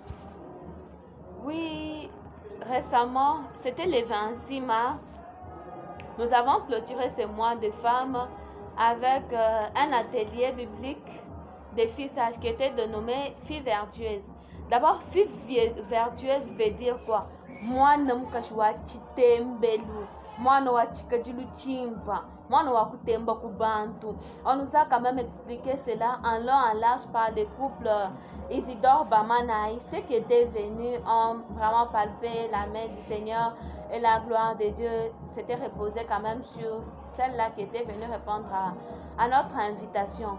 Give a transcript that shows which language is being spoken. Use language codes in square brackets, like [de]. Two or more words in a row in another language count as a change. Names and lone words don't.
[fr] Oui, récemment, c'était le 26 mars, nous avons clôturé ce mois de femmes avec un atelier biblique des filles sages qui était dénommé filles vertueuses. D'abord, filles vertueuses veut dire quoi? Moi, [lua] mwana wa chikajulu chimpa, mwana wa kutemba kubantu. [fr] On nous a quand même expliqué cela en long en large par le couple Isidore Bamanaï. Ceux qui étaient venus ont vraiment palpé la main du Seigneur et la gloire de Dieu s'était reposée quand même sur celle-là qui était venue répondre à notre invitation.